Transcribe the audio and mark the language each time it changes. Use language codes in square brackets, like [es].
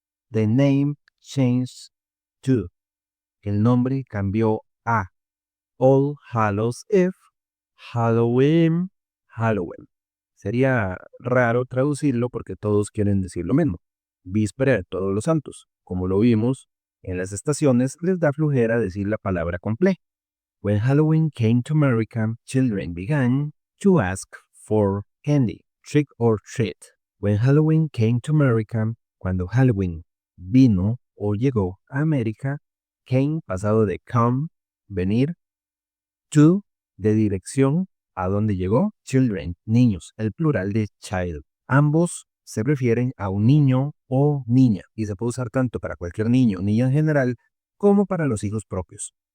[en] The name changed to. [es] El nombre cambió a All Hallows Eve, Halloween, Halloween. Sería raro traducirlo porque todos quieren decir lo mismo. Víspera de Todos los Santos. Como lo vimos, en las estaciones les da flojera decir la palabra completa. [en] When Halloween came to America, children began to ask for candy, trick or treat. When Halloween came to America, [es] cuando Halloween vino o llegó a América, came pasado de come, venir, to, de dirección, a dónde llegó, children, niños, el plural de child. Ambos se refieren a un niño o niña y se puede usar tanto para cualquier niño o niña en general como para los hijos propios.